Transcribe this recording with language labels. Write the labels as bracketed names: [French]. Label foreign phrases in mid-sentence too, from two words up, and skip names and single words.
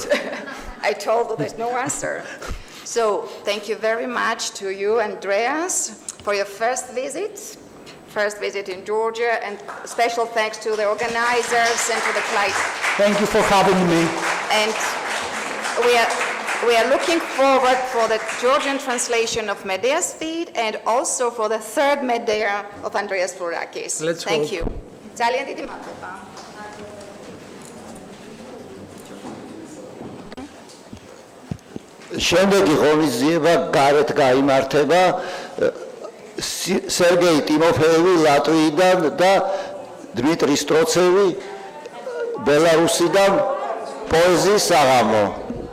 [English] I told you there's no answer. So thank you very much to you, Andreas, for your first visit in Georgia, and special thanks to the organizers and to the place. Thank you for having me. And we are looking forward for the Georgian translation of Medea's feat and also for the third Medea of Andreas Flourakis. Let's Thank hope. you. [Georgian] ძალიან დიდი მადლობა. შემდეგი ღონისძიება გარეთ გაიმართება სერგეი ტიმოფეევი ლატვიიდან და დმიტრი სტროცევი ბელარუსიდან პოეზიის საღამო.